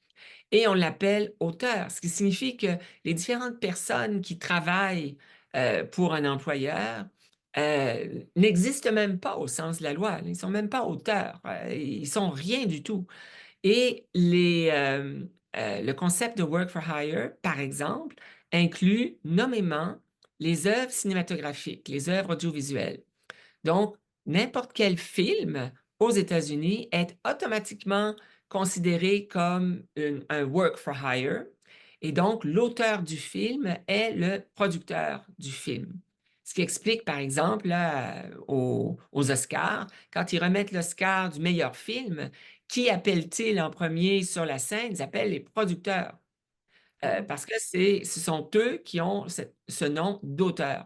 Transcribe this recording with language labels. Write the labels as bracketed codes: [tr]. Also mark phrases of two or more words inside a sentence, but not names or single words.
[fr] Et on l'appelle auteur, ce qui signifie que les différentes personnes qui travaillent pour un employeur n'existent même pas au sens de la loi. Ils ne sont même pas auteurs. Ils ne sont rien du tout. Et le concept de [en] work for hire, [fr] par exemple, inclut nommément les œuvres cinématographiques, les œuvres audiovisuelles. Donc, n'importe quel film aux États-Unis est automatiquement considéré comme un [en] work for hire. [fr] Et donc, l'auteur du film est le producteur du film. Ce qui explique, par exemple, là, aux Oscars, quand ils remettent l'Oscar du meilleur film, qui appellent-ils en premier sur la scène? Ils appellent les producteurs. Parce que ce sont eux qui ont ce nom d'auteur.